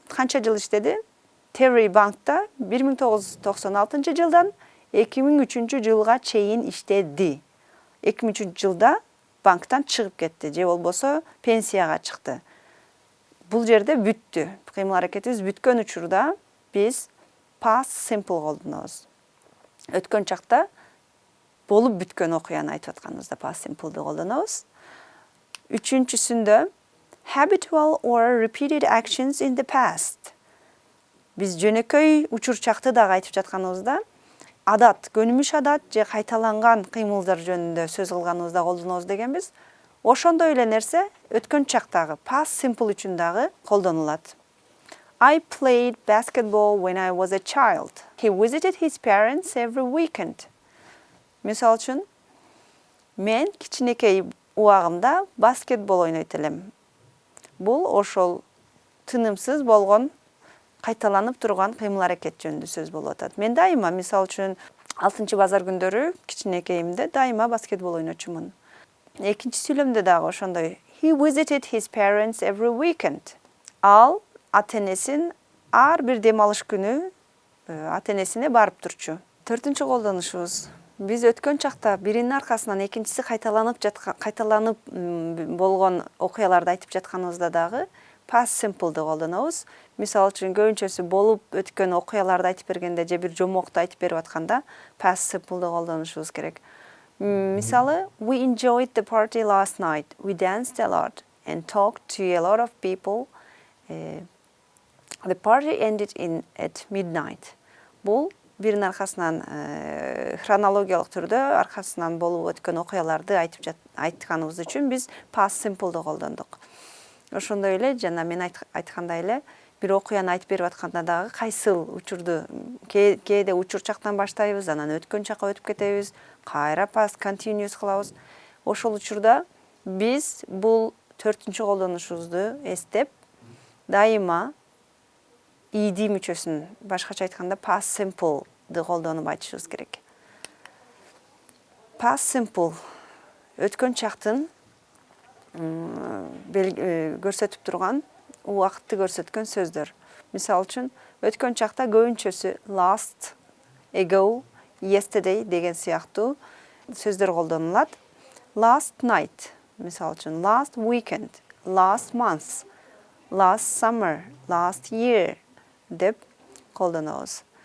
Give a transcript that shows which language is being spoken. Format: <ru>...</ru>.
<ky>Kança жыл иштеди? Terry bankta 1996 жылдан 2003 жылга чейин иштеди. 2003 жылда банктан чыгып кетти, же болбосо пенсияга чыкты. Бул жерде бүттү. Кыймыл аракетибиз бүткөн учурда биз past simple колдонобуз. Өткөн чакта болуп бүткөн окуяны айтып атканыбызда past simple'ды колдонобуз. Үчүнчүсүндө</ky> <en>habitual or repeated actions in the past.</en> <ky>Биз жөнөкөй учурчакты дагы айтып жатканыбызда адат, көнүмүш адат же кайталанган кыймылдар жөнүндө сөз кылганыбызда колдонобуз дегенбиз. Ошондой эле нерсе өткөн чактагы past simple үчүн дагы колдонулат.</ky> <en>I played basketball when I was a child. He visited his parents every weekend.</en> <ky>Мисал үчүн, мен кичинекей убагымда баскетбол ойнойт элем. Бул ошол тынымсыз болгон, кайталанып турган кыймыл аракет жөнүндө сөз болуп атат. Мен дайыма, мисал үчүн, 6-базар күндөрү кичинекейимде дайыма баскетбол ойночумун. Экинчи сүйлөмдө дагы ошондой.</ky> <en>He visited his parents every weekend.</en> <ky>Ал ата-энесин ар бир дем алыш күнү ата-энесине барып турчу. Төртүнчү колдонушубуз. Биз өткөн чакта биринин аркасынан экинчиси кайталанып болгон окуяларды айтып жатканыбызда дагы past simple'ды колдонобуз. Мисал үчүн көбүнчөсү болуп өткөн окуяларды айтып бергенде же бир жомокту айтып берип атканда past simple'ды колдонушубуз керек.</ky> <en>Мисалы, we enjoyed the party last night. We danced a lot and talked to a lot of people. The party ended at midnight.</en> <ky>Бул биринин аркасынан хронологиялык түрдө аркасынан болуп өткөн окуяларды айтканыбыз үчүн биз past simple'ды колдондук. Ошондой эле жана мен айткандай эле бир окуяны айтып берип атканда дагы кайсыл учурду кээде учурчактан баштайбыз, анан өткөн чакка өтүп кетебиз, кайра past continuous кылабыз. Ошол учурда биз бул төртүнчү колдонушубузду эстеп, дайыма ed мүчөсүн, башкача айтканда past simple'ды колдонуп айтышыбыз керек. Past simple өткөн чактын көрсөтүп турган, убакытты көрсөткөн сөздөр. Мисал үчүн, өткөн чакта көбүнчөсү last, ago, yesterday деген сыяктуу сөздөр колдонулат.</ky> <en>Last night,</en> <ky>мисал үчүн,</ky> <en>last weekend, last month, last summer, last year</en> <ky>деп колдонобуз.</ky>